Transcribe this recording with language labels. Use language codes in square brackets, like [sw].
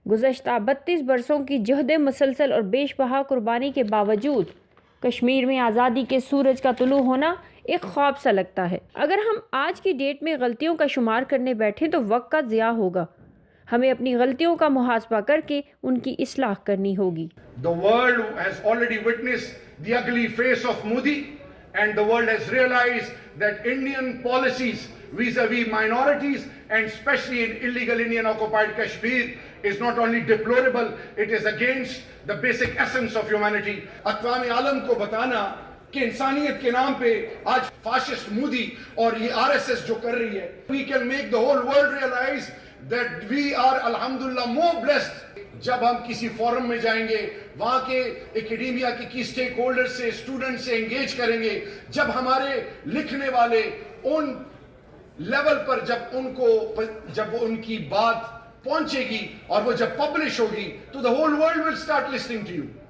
[ur] گزشتہ 32 برسوں کی جہد مسلسل اور بیش بہا قربانی کے باوجود کشمیر میں آزادی کے سورج کا طلوع ہونا ایک خواب سا لگتا ہے. اگر ہم آج کی ڈیٹ میں غلطیوں کا شمار کرنے بیٹھیں تو وقت کا ضیاع ہوگا. ہمیں اپنی غلطیوں کا محاسبہ کر کے ان کی اصلاح کرنی ہوگی. [en] The world has already witnessed the ugly face of Modi, and the world has realized that Indian policies vis-a-vis minorities and especially in illegal Indian occupied Kashmir is not only deplorable, it is against the basic essence of humanity. [ur] اقوام عالم کو بتانا کہ انسانیت کے نام پہ آج fascist Modi اور یہ RSS جو کر رہی ہے, [en] we can make the whole world realize that we are alhamdulillah more blessed. [ur] جب ہم کسی فورم میں جائیں گے, وہاں کے اکیڈیمیا کے کی سٹیک ہولڈر سے, اسٹوڈنٹ سے انگیج کریں گے, جب ہمارے لکھنے والے ان لیول پر جب ان کی بات پہنچے گی اور وہ جب پبلش ہوگی تو [en] the whole world will start listening to you.